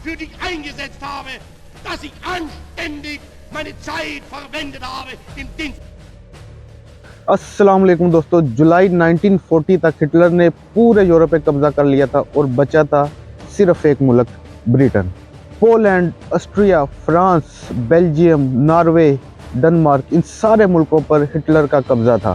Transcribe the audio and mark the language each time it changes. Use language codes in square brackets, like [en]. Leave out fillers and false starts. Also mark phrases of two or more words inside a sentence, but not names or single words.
[de] für dich eingesetzt habe, dass ich anständig meine Zeit verwendet habe im Dienst. [ar] السلام عليكم [hi] दोस्तों, जुलाई 1940 तक हिटलर ने पूरे यूरोप पे कब्जा कर लिया था और बचा था सिर्फ एक मुल्क, ब्रिटेन। पोलैंड, ऑस्ट्रिया, फ्रांस, बेल्जियम, नॉर्वे, डेनमार्क, इन सारे मुल्कों पर हिटलर का कब्जा था।